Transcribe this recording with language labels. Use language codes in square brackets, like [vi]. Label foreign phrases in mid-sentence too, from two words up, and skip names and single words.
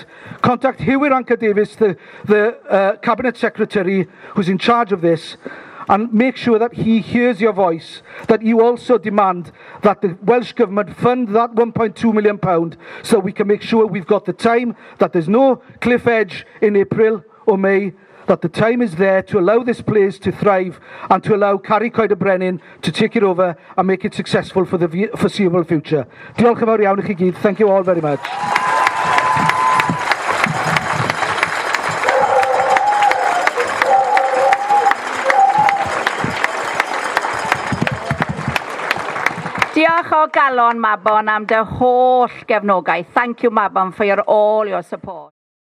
[en] Contact Hywel Davies, the Cabinet Secretary who's in charge of this, and make sure that he hears your voice, that you also demand that the Welsh Government fund that £1.2 million so we can make sure we've got the time, that there's no cliff edge in April or May, that the time is there to allow this place to thrive and to allow Caru Coed y Brenin to take it over and make it successful for the foreseeable future. [cy] Diolch yn fawr iawn i chi gyd. [en] Thank you all very much. [cy] Diolch o galon Mabon am dy holl gefnogaeth. [en] Thank you Mabon for all your support.